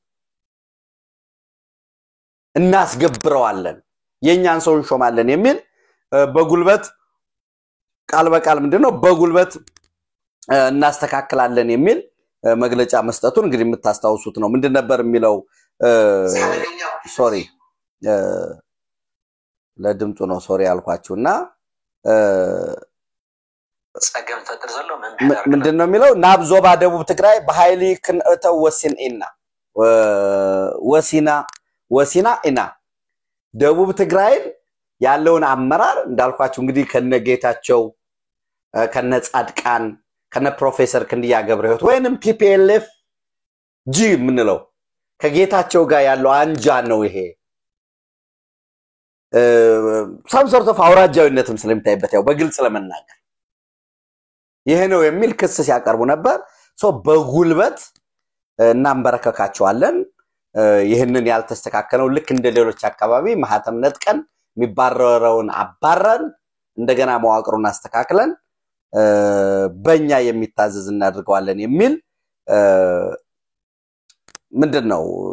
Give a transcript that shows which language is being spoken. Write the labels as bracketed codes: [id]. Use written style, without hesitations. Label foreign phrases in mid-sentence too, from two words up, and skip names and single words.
[am] እናስገብረዋለን የኛን ሰው እንሾማለን የሚል በጉልበት ቃል በቃል ምንድነው በጉልበት እናስተካክላለን የሚል መግለጫ መስጠቱን እንግዲህ የምታስተዋውሱት ነው ምንድን ነበር የሚለው ሶሪ ለድምጹ ነው ሶሪ አልኳችሁና [ti] ጸገም ተጥርዘሎ [am] ምንድነው የሚለው [ti] ናብዞባ ደቡብ ትግራይ በኃይሊ ክንእተው ወሲና ኢና [am] ደቡብ ትግራይ ያለውን አመራር እንዳልኳችሁ እንግዲህ ከነጌታቸው ከነጻድቃን ከነ ፕሮፌሰር ክንዲያ ገብረህይወት ወይንም ቲፒኤልኤፍ ጂ ምንለው ከጌታቸው ጋር ያለው አንጃ ነው ይሄ [en] some sort of [am] አውራጃዊነትም ስለምታይበት ያው በግልጽ ለመናገር ይሄ ነው የሚል ክስ ሲያቀርቡ ነበር ሶ በጉልበት እናንበረከካቸዋለን ይሄንን ያልተስተካከለው ልክ እንደ ሌሎች አካባቢ ማህተም ነጥቀን የሚባረረውን አባረን እንደገና መዋቅሩን አስተካክለን በእኛ የሚታዘዝ እናድርገዋለን የሚል ምንድነው